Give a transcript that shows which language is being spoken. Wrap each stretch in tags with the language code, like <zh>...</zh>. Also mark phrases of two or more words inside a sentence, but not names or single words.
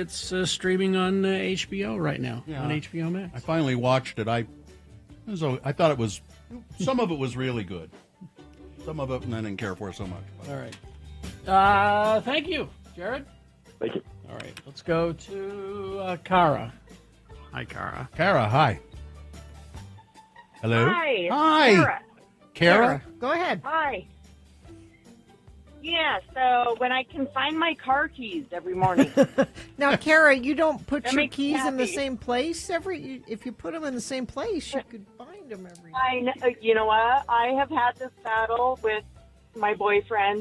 <en>streaming on HBO right now, Yeah. on HBO Max. I finally watched it. I thought it was, some of it was really good. Some of it I didn't care for so much. All right. Thank you, Jared. Thank you. All right. Let's go to Kara. Hi, Kara. Kara, hi. Hello? Hi. Hi. Kara? Go ahead. Hi. Yeah, so when I can find my car keys every morning. Now, Kara, you don't put That your makes me keys in the happy. same place if you put them in the same place, you could find them every. I know, you know what? I have had this battle with my boyfriend.</en>